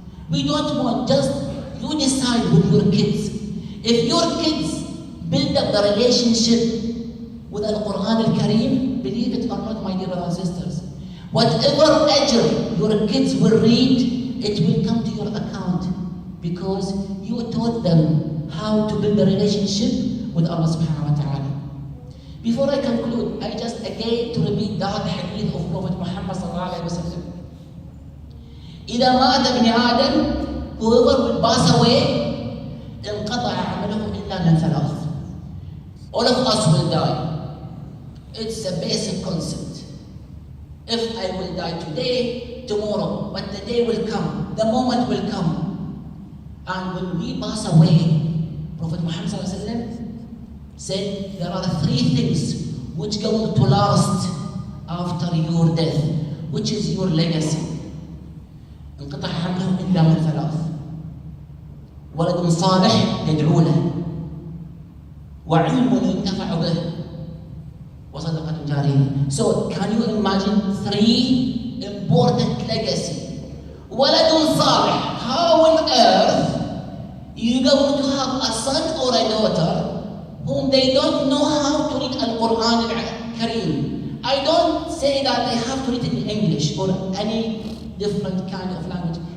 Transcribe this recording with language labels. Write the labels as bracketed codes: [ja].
[en] We don't want, just you decide with your kids. If your kids build up the relationship with Al-Quran Al-Kareem, believe it or not, my dear brothers and sisters, whatever ajr your kids will read, it will come to your account because you taught them how to build a relationship with Allah subhanahu wa ta'ala. Before I conclude, I just again to repeat that hadith of Prophet Muhammad sallallahu alayhi wa sallam. [ar] إذا مات ابن آدم, [en] whoever will pass away, [ar] انقطع عمله إلا من 3. [en] All of us will die. It's a basic concept. If I will die today, tomorrow, but the day will come, the moment will come. And when we pass away, Prophet Muhammad said there are 3 things which going to last after your death, which is your legacy. [ar] انقطع عمله إلا من ثلاث: ولد صالح يدعو له، وعلم ينتفع به، وصدقة جارية. [en] So can you imagine 3 important legacy? [ar] ولد صالح. [en] How on earth you going to have a son or a daughter whom they don't know how to read Al-Quran Al-Kareem? I don't say that they have to read it in English or any different kind of language.